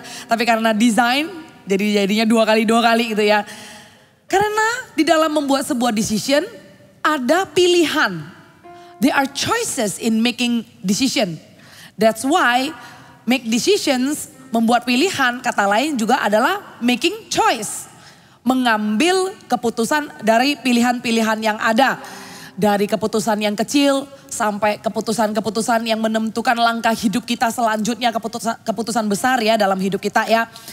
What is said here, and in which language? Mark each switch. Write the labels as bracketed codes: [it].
[id] Tapi karena desain jadinya 2 kali gitu ya. Karena di dalam membuat sebuah decision ada pilihan. [en] There are choices in making decision. That's why make decisions, [id] membuat pilihan, kata lain juga adalah [en] making choice. [id] Mengambil keputusan dari pilihan-pilihan yang ada. Dari keputusan yang kecil sampai keputusan-keputusan yang menentukan langkah hidup kita selanjutnya, keputusan besar ya dalam hidup kita ya.